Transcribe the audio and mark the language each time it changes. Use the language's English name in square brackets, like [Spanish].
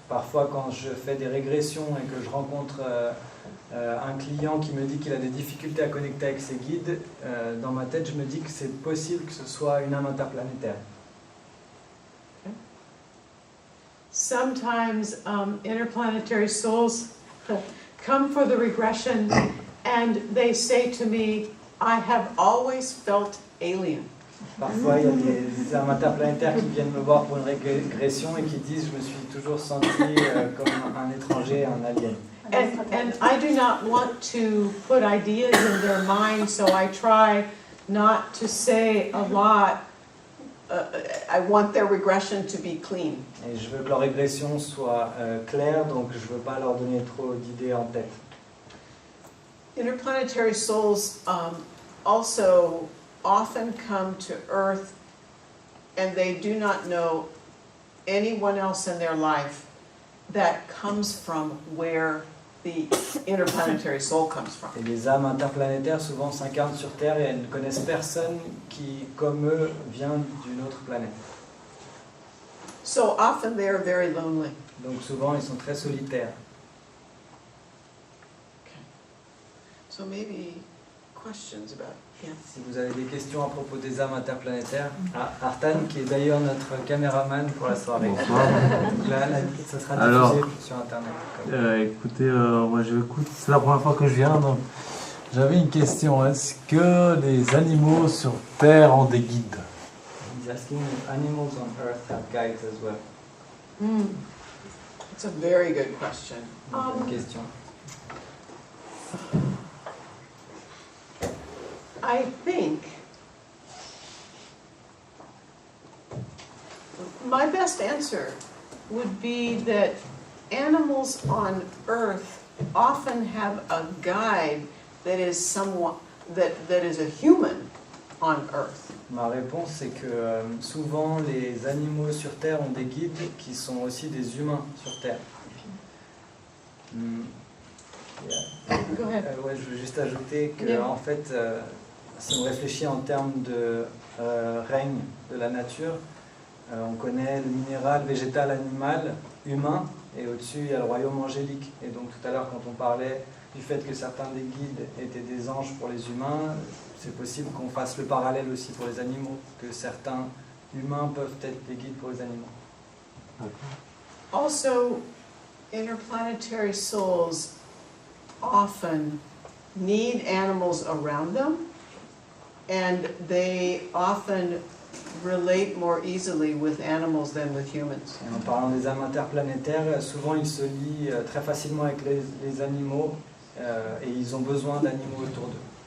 [French] Parfois quand je fais des régressions et que je rencontre un client qui me dit qu'il a des difficultés à connecter avec ses guides, dans ma tête je me dis que c'est possible que ce soit une âme interplanétaire. [English] Sometimes interplanetary souls come for the regression and they say to me, I have always felt alien. [French] Parfois il y a des âmes interplanétaires qui viennent me voir pour une régression et qui disent je me suis toujours senti comme un étranger, un alien. [English] And I do not want to put ideas in their mind, so I try not to say a lot. I want their regression to be clean. [French] Et je veux que leur régression soit claire, donc je veux pas leur donner trop d'idées en tête. [English] Interplanetary souls also often come to Earth and they do not know anyone else in their life that comes from where the interplanetary soul comes from. [French] Et les âmes interplanétaires souvent s'incarnent sur Terre et elles ne connaissent personne qui, comme eux, vient d'une autre planète. [English] So often they are very lonely. [French] Donc souvent ils sont très solitaires. [English] So maybe questions about [French] Si vous avez des questions à propos des âmes interplanétaires, Artan, qui est d'ailleurs notre caméraman pour la soirée. Bonsoir. Donc là, ça sera diffusé Alors, sur Internet. Écoutez, moi j'écoute, c'est la première fois que je viens, donc j'avais une question. Est-ce que les animaux sur Terre ont des guides? [English] He's asking if animals on Earth have guides as well. It's a very good question. [French] Bonne question. [English] I think my best answer would be that animals on Earth often have a guide that is someone that is a human on Earth. [French] Ma réponse c'est que souvent les animaux sur Terre ont des guides qui sont aussi des humains sur Terre. [English] Go ahead. [French] Ouais, je veux juste ajouter que en fait, si on réfléchit en termes de règne de la nature, on connaît le minéral, végétal, animal, humain, et au-dessus il y a le royaume angélique. Et donc tout à l'heure quand on parlait du fait que certains des guides étaient des anges pour les humains, c'est possible qu'on fasse le parallèle aussi pour les animaux, que certains humains peuvent être des guides pour les animaux. [English] Also, interplanetary souls often need animals around them, and they often relate more easily with animals than with humans. [French] Et en parlant des âmes interplanétaires, souvent ils se lient très facilement avec les animaux et ils ont besoin d'animaux autour d'eux.